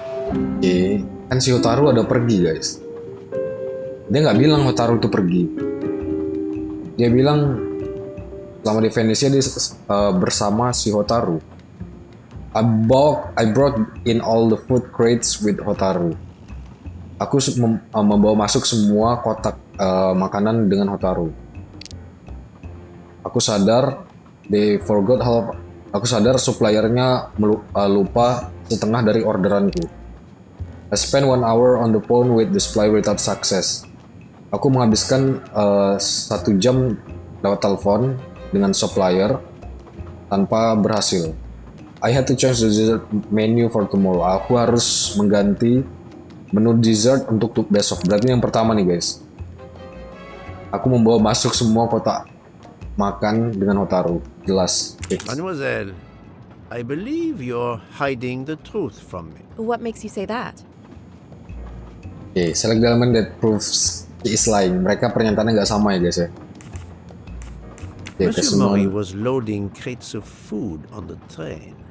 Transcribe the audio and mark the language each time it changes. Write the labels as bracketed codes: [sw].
[id] Oke, kan si Hotaru ada pergi guys. Dia nggak bilang Hotaru itu pergi. Dia bilang selama di Venice dia bersama si Hotaru. [en] I brought in all the food crates with Hotaru. [id] Aku membawa masuk semua kotak makanan dengan Hotaru. Aku sadar suppliernya lupa setengah dari orderanku. [en] I spent 1 hour on the phone with the supplier without success. [id] Aku menghabiskan 1 jam lewat telepon dengan supplier tanpa berhasil. [en] I had to change the dessert menu for tomorrow. [id] Aku harus mengganti menu dessert untuk besok. Berarti yang pertama nih guys. Aku membawa masuk semua kotak makan dengan Hotaru. Jelas. [en] Mademoiselle, I believe you're hiding the truth from me. What makes you say that? Oke, select the element that proves he is lying. [id] Mereka pernyataannya nggak sama ya guys ya. [en] Monsieur Mori was loading crates of food on the train.